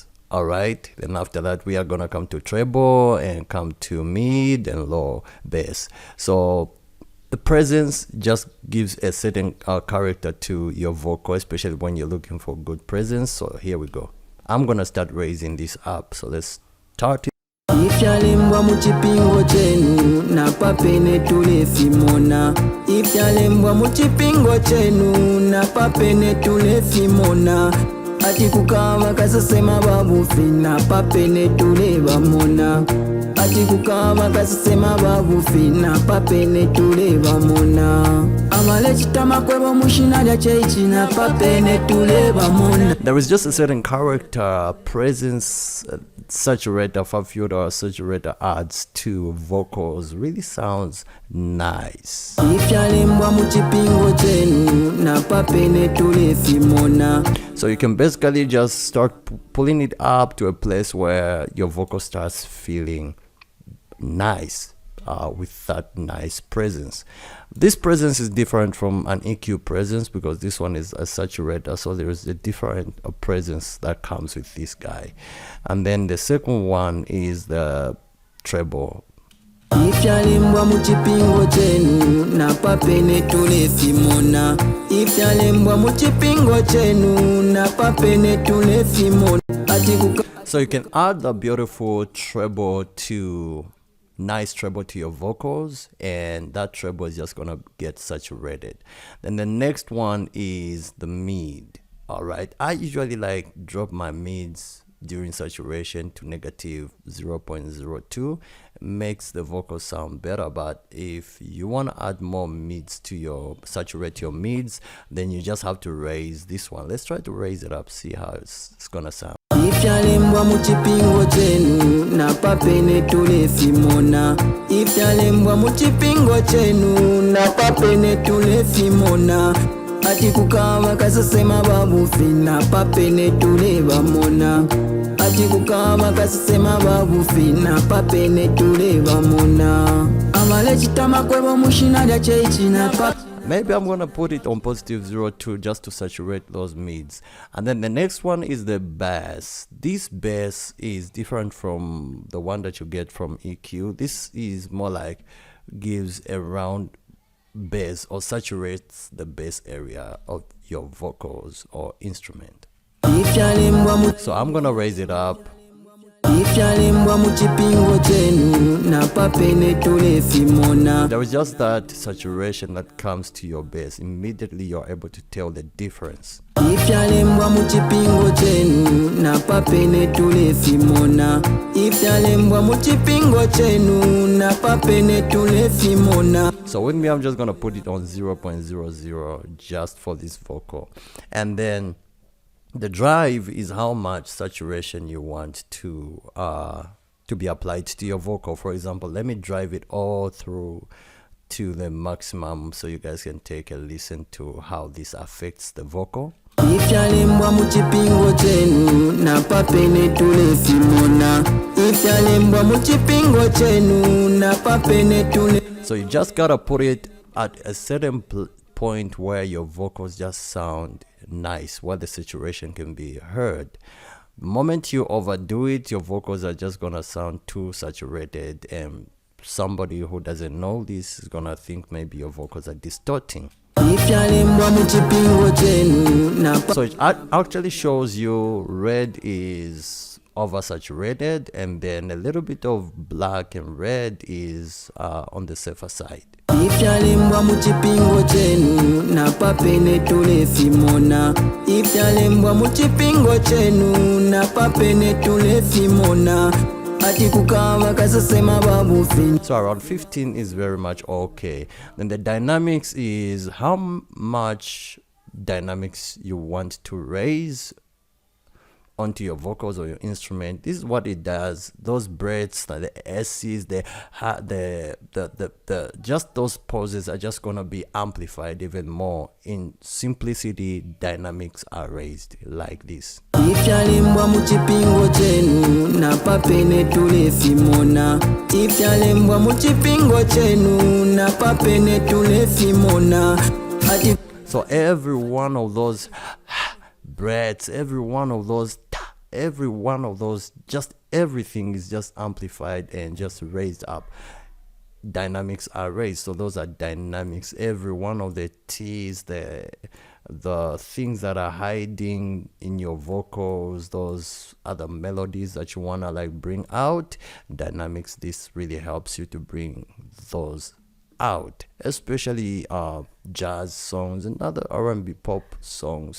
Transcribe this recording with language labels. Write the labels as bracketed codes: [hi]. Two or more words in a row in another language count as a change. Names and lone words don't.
[en] All right, then after that we are gonna come to treble and come to mid and low bass. So the presence just gives a certain character to your vocal, especially when you're looking for good presence. So here we go. I'm gonna start raising this up, so let's start it. [bem] Ifyalembwa mu kipingo kyenu napapene tulefimona. Ifyalembwa mu kipingo kyenu napapene tulefimona. Ati kukaba kasasema babufi napapene tulebamona. Ati kukaba kasasema babufi napapene tulebamona. Amale chitama kwebo mushina lya chechi napapene tulebamona. [en] There is just a certain character, presence, saturator, Fab Filter saturator adds to vocals. Really sounds nice. [bem] Ifyalembwa mu kipingo kyenu napapene tulefimona. [en] So you can basically just start pulling it up to a place where your vocal starts feeling nice with that nice presence. This presence is different from an EQ presence because this one is a saturator, so there is a different presence that comes with this guy. And then the second one is the treble. [bem] Ifyalembwa mu kipingo kyenu napapene tulefimona. Ifyalembwa mu kipingo kyenu napapene tulefimona. [en] So you can add the beautiful treble to nice treble to your vocals, and that treble is just gonna get saturated. Then the next one is the mid. All right, I usually like drop my mids during saturation to negative 0.02. Makes the vocal sound better. But if you want to add more mids to your saturate your mids, then you just have to raise this one. Let's try to raise it up, see how it's gonna sound. [bem] Ifyalembwa mu kipingo kyenu napapene tulefimona. Ifyalembwa mu kipingo kyenu napapene tulefimona. Ati kukaba kasasema babufi napapene tulebamona. Ati kukaba kasasema babufi napapene tulebamona. Amale chitama kwebo mushina lya chechi napapene. [en] Maybe I'm gonna put it on positive 02 just to saturate those mids. And then the next one is the bass. This bass is different from the one that you get from EQ. This is more like gives a round bass or saturates the bass area of your vocals or instrument. So I'm gonna raise it up [bem] ifyalembwa mu kipingo kyenu napape ne tulefimona. [en] There is just that saturation that comes to your bass. Immediately you're able to tell the difference. [bem] Ifyalembwa mu kipingo kyenu napape ne tulefimona. Ifyalembwa mu kipingo kyenu napape ne tulefimona. [en] So with me, I'm just gonna put it on 0.00 just for this vocal, and then the drive is how much saturation you want to be applied to your vocal. For example, let me drive it all through to the maximum so you guys can take a listen to how this affects the vocal. [bem] Ifyalembwa mu kipingo kyenu napape ne tulefimona. Ifyalembwa mu kipingo kyenu napape ne tule. [en] So you just gotta put it at a certain point where your vocals just sound nice, where the saturation can be heard. The moment you overdo it, your vocals are just gonna sound too saturated, and somebody who doesn't know this is gonna think maybe your vocals are distorting. [bem] Ifyalembwa mu kipingo kyenu napape. [en] So it actually shows you red is oversaturated, and then a little bit of black and red is on the safer side. [bem] Ifyalembwa mu kipingo kyenu napape ne tulefimona. Ifyalembwa mu kipingo kyenu napape ne tulefimona. Ati kukava kasasema babufi. [en] So around 15 is very much okay. Then the dynamics is how much dynamics you want to raise onto your vocals or your instrument. This is what it does. Those breaths, the S's, the just those pauses are just gonna be amplified even more. In simplicity, dynamics are raised like this. [bem] Ifyalembwa mu kipingo kyenu napape ne tulefimona. Ifyalembwa mu kipingo kyenu napape ne tulefimona. Ati [en] so every one of those breaths, every one of those, just everything is just amplified and just raised up. Dynamics are raised, so those are dynamics. Every one of the T's, the things that are hiding in your vocals, those other melodies that you wanna like bring out, dynamics, this really helps you to bring those out, especially jazz songs and other R&B pop songs.